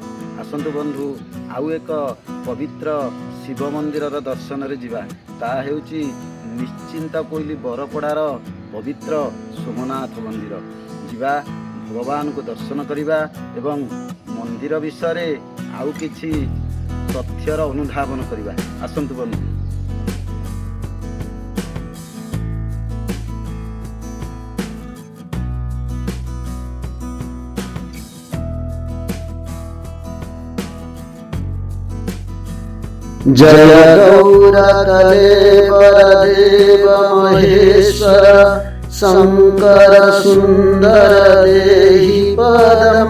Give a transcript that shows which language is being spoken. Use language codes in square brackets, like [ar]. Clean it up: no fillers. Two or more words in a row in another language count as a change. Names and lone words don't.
[or] ଆସନ୍ତୁ ବନ୍ଧୁ ଆଉ ଏକ ପବିତ୍ର ଶିବ ମନ୍ଦିର ଦର୍ଶନ ରେ ଯିବା ତା ହେଉଛି ନିଶ୍ଚିନ୍ତା କୋଇଲି ବରପଡ଼ାର ପବିତ୍ର ସୋମନାଥ ମନ୍ଦିର ଯିବା ଭଗବାନ କୋ ଦର୍ଶନ କରିବା ଏବଂ ମନ୍ଦିର ବିଷୟ ଆଉ କିଛି ତଥ୍ୟର ଅନୁଧାବନ କରିବା। ଆସନ୍ତୁ ବନ୍ଧୁ। [sa] जय गौरकलेवर देव महेश्वर शंकर सुंदर देहि पदम।